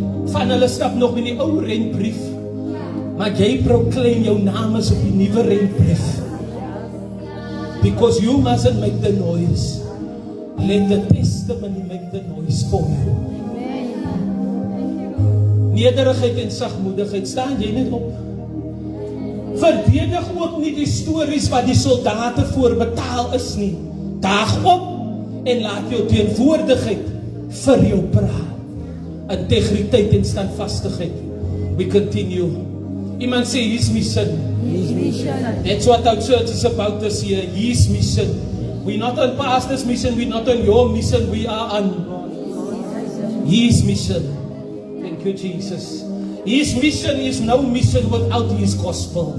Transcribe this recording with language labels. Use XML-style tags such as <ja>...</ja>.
<af>Van hulle stap nog in die ou rentbrief, maar jy proclaim jou naam is op die nuwe rentbrief.</af> <en>Because you mustn't make the noise. Let the testimony make the noise for you.</en> <af>Nederigheid en sagmoedigheid, staan jy net op. Verdedig ook nie die stories wat die soldate voorbetaal is nie. Daag op en laat jou teenwoordigheid vir jou praat. Integriteit en standvastigheid.</af> <en>We continue. Iemand sê, his mission. His mission. That's what our church is about this year. His mission. We're not on pastor's mission. We're not on your mission. We are on his mission. Thank you, Jesus. His mission is no mission without his gospel.</en>